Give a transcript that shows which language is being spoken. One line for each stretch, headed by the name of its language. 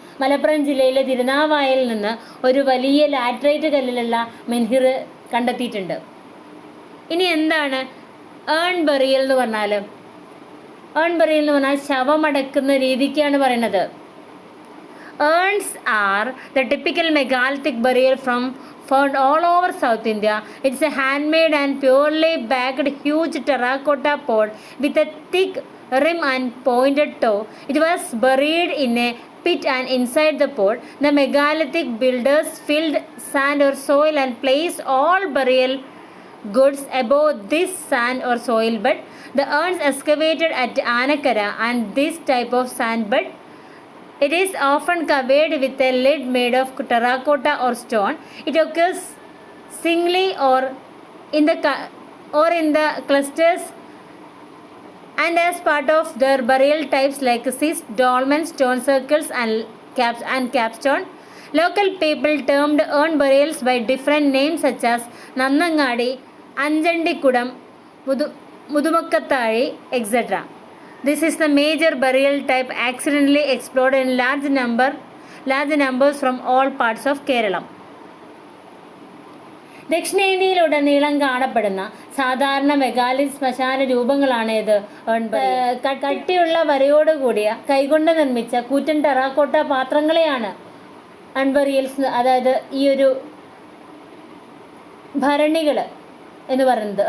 Malayalam: മലപ്പുറം ജില്ലയിലെ തിരുനാവായയിൽ നിന്ന് ഒരു വലിയ ലാറ്ററൈറ്റ് കല്ലിലുള്ള മെൻഹിർ കണ്ടെത്തിയിട്ടുണ്ട്. ഇനി എന്താണ് ഏൺ ബറിയൽ എന്ന് പറഞ്ഞാൽ? ഏൺ ബറിയൽ എന്ന് പറഞ്ഞാൽ ശവമടക്കുന്ന രീതിക്കാണ് പറയുന്നത്.
English: Urns are the typical megalithic burial found all over South India. It's a handmade and purely baked huge terracotta pot with a thick rim and pointed toe. It was buried in a pit and inside the pot, the megalithic builders filled sand or soil and placed all burial goods above this sand or soil bed. The urns excavated at Anakara and this type of sand bed, it is often covered with a lid made of terracotta or stone. It occurs singly or in the clusters and as part of their burial types like cyst, dolmen, stone circles and capstone. Local people termed urn burials by different names such as Nannangadi, Anjandikudam, Mudumakkathali, etc. This is the major burial type accidentally explored in large numbers from all parts of Kerala.
Malayalam: ദക്ഷിണേന്ത്യയിലുടനീളം കാണപ്പെടുന്ന സാധാരണ മെഗാലിത് ശ്മശാന രൂപങ്ങളാണ് ഇത്. കട്ടിയുള്ള വരയോടുകൂടിയ കൈകൊണ്ട് നിർമ്മിച്ച കൂറ്റൻ terracotta പാത്രങ്ങളെയാണ് അൺബറിയൽസ്, അതായത് ഈ ഒരു ഭരണികൾ എന്ന് പറയുന്നത്.